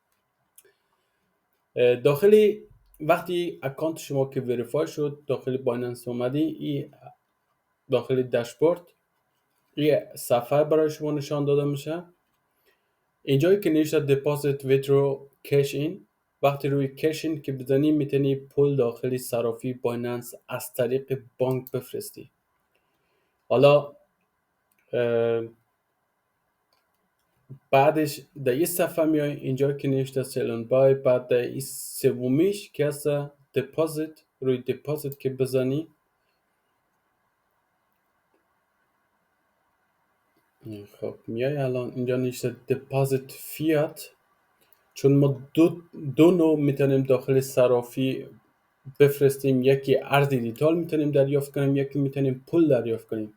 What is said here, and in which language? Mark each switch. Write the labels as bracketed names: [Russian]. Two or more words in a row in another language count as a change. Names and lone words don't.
[Persian] داخل وقتی اکانت شما که ویریفای شد داخل بایننس اومدی، این داخل داشبورد این صفحه برای شما نشان داده میشه. اینجایی که نوشته [English] deposit withdraw cash in، [Persian] وقتی روی [English] cash in [Persian] که بزنی میتونی پول داخلی صرافی بایننس از طریق بانک بفرستی. حالا بعدش در این صفحه میای اینجا که نوشته [English] sell and buy، [Persian] بعد در این سومیش که هست deposit، روی deposit که بزنی خب میای الان اینجا نوشته [English] deposit fiat. [Persian] چون ما دو نوع میتونیم داخل صرافی بفرستیم، یکی ارز دیجیتال میتونیم دریافت کنیم، یکی میتونیم پول دریافت کنیم.